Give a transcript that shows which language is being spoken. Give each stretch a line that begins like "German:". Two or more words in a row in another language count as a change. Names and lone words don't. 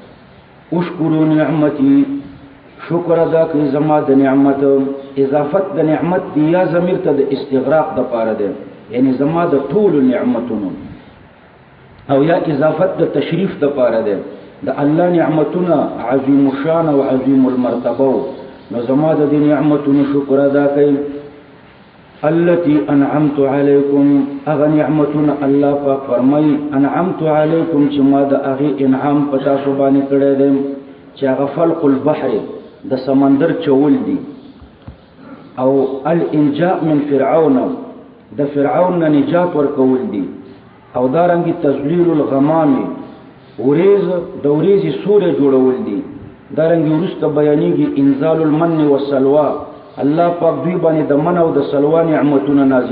Arabic: اشکرو نعمتي
Pashto: شکر ادا کوي زما د نعمت اضافت د نعمت دی یا ضمیر ته د استغراق د پاره ده یعنی زما د ټول نعمتونو او یا اضافت د تشریف د پاره ده د الله نعمتونه عظیم الشان او عظیم المرتبه نو زما د نعمتونو شکر ادا کوي
Arabic: التي انعمت عليكم
Pashto: اغه نعمتنا الله پاک فرمای
Arabic: انعمت عليكم
Pashto: چې ما د اغه انعام پتا سو باندې کړی دی چې هغه
Arabic: فلق البحر
Pashto: د سمندر چول دي او
Arabic: الانجاء من فرعون
Pashto: د فرعون نه نجات ورکول دي او دارنګي
Arabic: تذلیل الغمام
Pashto: اوریز د اوریزي سورې جوړول دي دارنګ ورسته بیانېږي
Arabic: انزال المن والسلوى
Pashto: الله پاک دوی باندې د من او د سلوا نعمتونه نازل